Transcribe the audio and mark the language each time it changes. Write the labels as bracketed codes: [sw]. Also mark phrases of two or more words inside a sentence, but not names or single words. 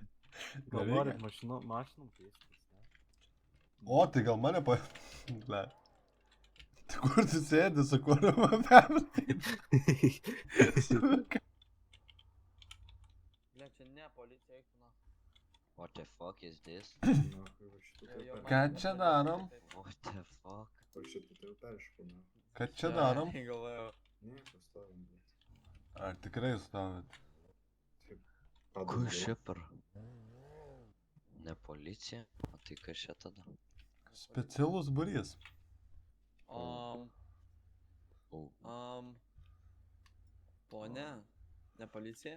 [lt] Gal Nereikia. norit mašinom keistis, ne? O, tai gal mane pa... Ble. Tai kur tu sėdi, su kuo pavežti? Ble, čia ne policija, eik tu na. [en] What the fuck is this? [lt] Ką čia darom? [en] What the fuck? [lt] Ką čia darom? Galvojau. Ar tikrai stovit? Kur šipar? Ne policija? O tai kas čia tada? Specialus būrys. Pone, ne policija?